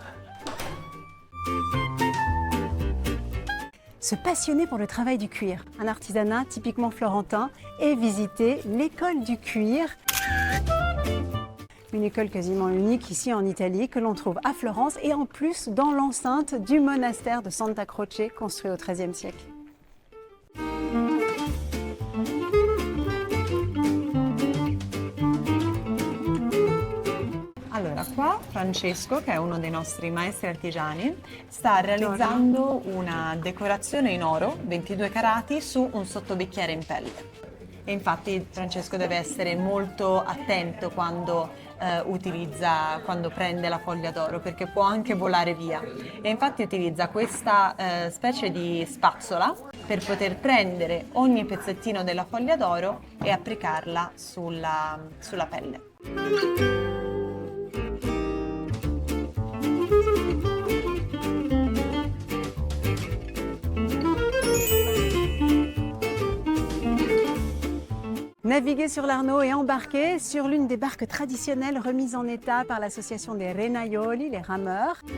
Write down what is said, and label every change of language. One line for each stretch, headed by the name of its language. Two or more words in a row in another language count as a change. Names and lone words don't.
French: Se passionner pour le travail du cuir, un artisanat typiquement florentin, et visiter l'école du cuir. Une école quasiment unique ici en Italie que l'on trouve à Florence et en plus dans l'enceinte du monastère de Santa Croce construit au XIIIe siècle.
Italian: Allora, qua Francesco, che è uno dei nostri maestri artigiani, sta realizzando una decorazione in oro, 22 carati, su un sottobicchiere in pelle. E infatti Francesco deve essere molto attento quando quando prende la foglia d'oro, perché può anche volare via. E infatti utilizza questa specie di spazzola per poter prendere ogni pezzettino della foglia d'oro e applicarla sulla pelle.
French: Naviguer sur l'Arno et embarquer sur l'une des barques traditionnelles remises en état par l'association des Renaioli, les rameurs.